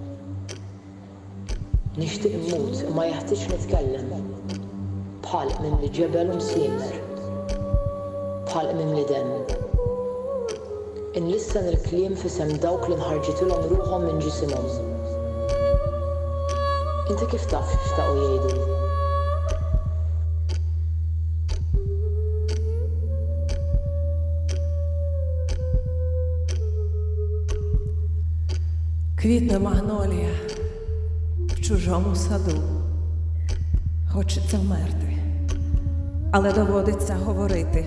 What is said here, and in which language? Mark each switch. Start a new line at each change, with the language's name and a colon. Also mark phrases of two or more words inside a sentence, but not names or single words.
Maltese: Nixtieq immut imma jeħtieġ nitkellem. Bħal mimli ġebel u msiemer. Bħal mimli demm. Inlissan il-kliem f'isem dawk li nħarġitilhom ruħhom minn ġisimhom. Inti kif taf x'taqgħu jgħidu?
Ukrainian: Квітне магнолія в чужому саду. Хочеться вмерти, але доводиться говорити.